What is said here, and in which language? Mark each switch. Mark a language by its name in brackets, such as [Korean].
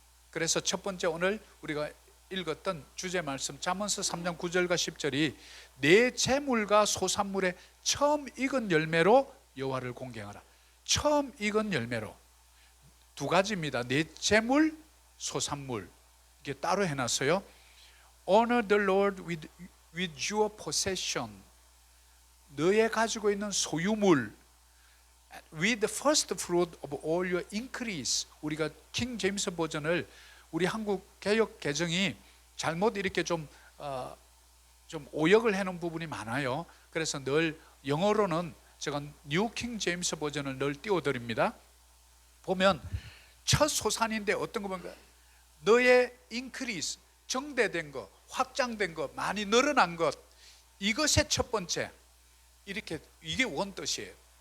[Korean] 그래서 첫 번째 오늘 우리가 읽었던 주제 말씀 잠언서 3장 9절과 10절이 내 재물과 소산물의 처음 익은 열매로 여호와를 공경하라. 처음 익은 열매로 두 가지입니다. 내 재물, 소산물 이게 따로 해놨어요. [English] Honor the Lord with your possession. [Korean] 너의 가지고 있는 소유물. [English] With the first fruit of all your increase. [Korean] 우리가 킹 제임스 버전을 우리 한국 개역 개정이 잘못 이렇게 좀 오역을 해놓은 부분이 많아요. 그래서 늘 영어로는 제가 뉴 킹 제임스 버전을 늘 띄워드립니다. 보면 첫 소산인데 어떤 거 보면 너의 increase, 정대된 것, 확장된 것, 많이 늘어난 것, 이것의 첫 번째, 이렇게 이게 원뜻이에요.